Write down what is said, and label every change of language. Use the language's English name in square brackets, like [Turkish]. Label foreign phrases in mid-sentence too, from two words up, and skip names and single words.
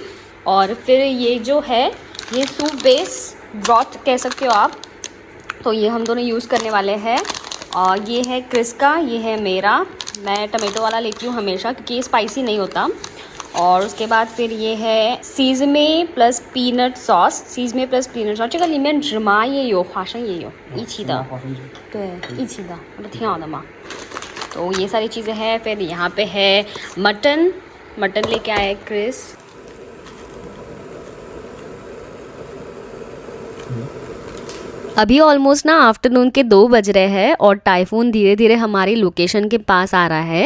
[Hindi] और फिर ये जो है ये [English] soup base broth [Hindi] कह सकते हो आप, तो ये हम दोनों यूज़ करने वाले हैं। और ये है क्रिस का, ये है मेरा। मैं टमेटो वाला लेती हूँ हमेशा क्योंकि ये स्पाइसी नहीं होता। और उसके बाद फिर ये है [English] sesame plus peanut sauce, sesame plus peanut sauce, [Chinese] 这个里面芝麻也有花生也有一起的，对，一起的，不挺好的吗？ [Hindi] तो ये सारी चीज़ें हैं। फिर यहाँ पे है मटन, मटन लेके आए क्रिस। अभी ऑलमोस्ट ना आफ्टरनून के 2 बज रहे हैं और टाइफून धीरे धीरे हमारी लोकेशन के पास आ रहा है।